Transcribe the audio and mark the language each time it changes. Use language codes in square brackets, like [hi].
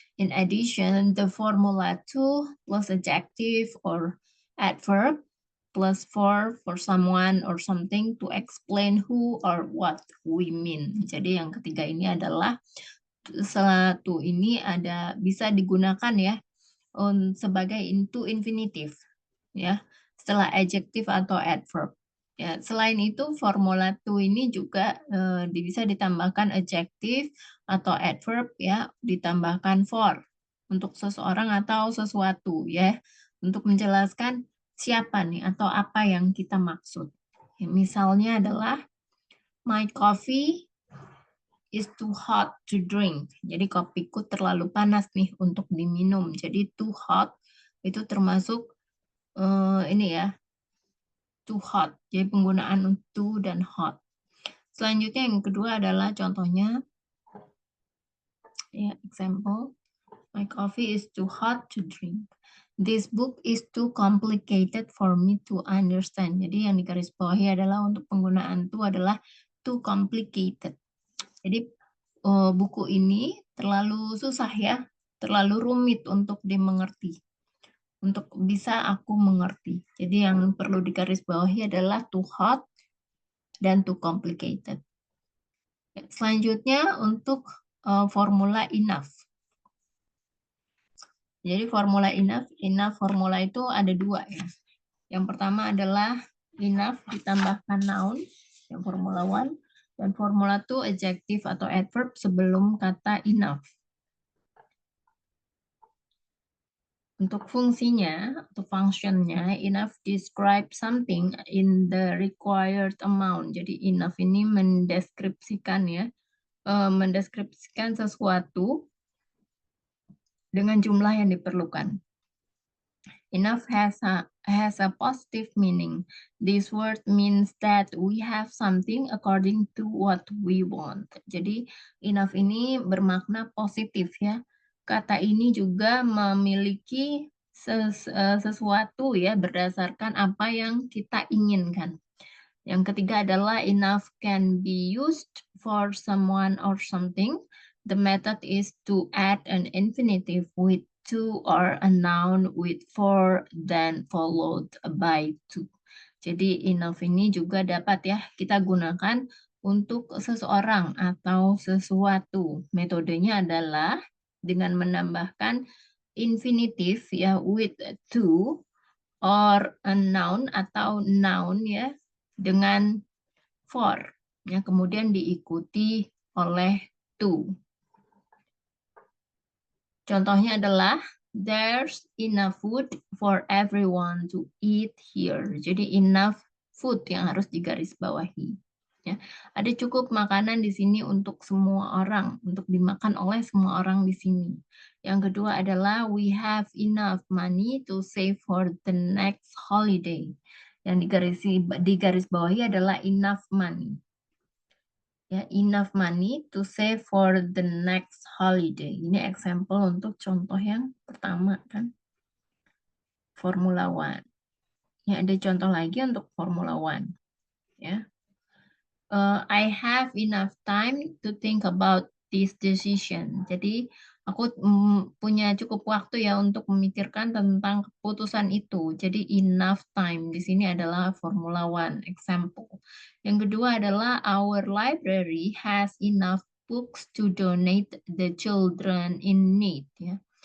[en] In addition, the formula to plus adjective or adverb plus for someone or something to explain who or what we mean. [id] Jadi yang ketiga ini adalah satu ini ada bisa digunakan ya sebagai into infinitive ya setelah adjective atau adverb. Ya, selain itu formula to ini juga bisa ditambahkan adjective atau adverb ya, ditambahkan for untuk seseorang atau sesuatu ya, untuk menjelaskan siapa nih atau apa yang kita maksud. Ya, misalnya adalah [en] my coffee is too hot to drink. [id] Jadi kopiku terlalu panas nih untuk diminum. Jadi too hot itu termasuk ini ya, too hot. Jadi penggunaan too dan hot. Selanjutnya yang kedua adalah contohnya, ya, [en] example, my coffee is too hot to drink. This book is too complicated for me to understand. [id] Jadi yang digarisbawahi adalah untuk penggunaan too adalah too complicated. Jadi buku ini terlalu susah ya, terlalu rumit untuk dimengerti. Untuk bisa aku mengerti. Jadi yang perlu digarisbawahi adalah too hot dan too complicated. Selanjutnya untuk formula enough. Jadi formula enough formula itu ada dua ya. Yang pertama adalah enough ditambahkan noun, yang formula one, dan formula two adjective atau adverb sebelum kata enough. Untuk fungsinya atau functionnya, [en] enough describe something in the required amount. [id] Jadi enough ini mendeskripsikan ya, mendeskripsikan sesuatu dengan jumlah yang diperlukan. [en] Enough has a positive meaning. This word means that we have something according to what we want. [id] Jadi enough ini bermakna positif ya. Kata ini juga memiliki sesuatu ya berdasarkan apa yang kita inginkan. Yang ketiga adalah [en] enough can be used for someone or something. The method is to add an infinitive with to or a noun with for then followed by to. [id] Jadi enough ini juga dapat ya kita gunakan untuk seseorang atau sesuatu. Metodenya adalah dengan menambahkan infinitif ya [en] with to or a noun [id] atau noun ya dengan for ya kemudian diikuti oleh to. Contohnya adalah [en] there's enough food for everyone to eat here. [id] Jadi enough food yang harus digarisbawahi. Ya, ada cukup makanan di sini untuk semua orang, untuk dimakan oleh semua orang di sini. Yang kedua adalah [en] we have enough money to save for the next holiday. [id] Yang digarisbawahi adalah enough money. [en] Ya, enough money to save for the next holiday. [id] Ini example untuk contoh yang pertama kan. Formula One. Ya, ada contoh lagi untuk Formula One. Ya. [en] I have enough time to think about this decision. [id] Jadi aku punya cukup waktu ya untuk memikirkan tentang keputusan itu. Jadi enough time di sini adalah Formula One example. Yang kedua adalah [en] our library has enough books to donate the children in need. Ya.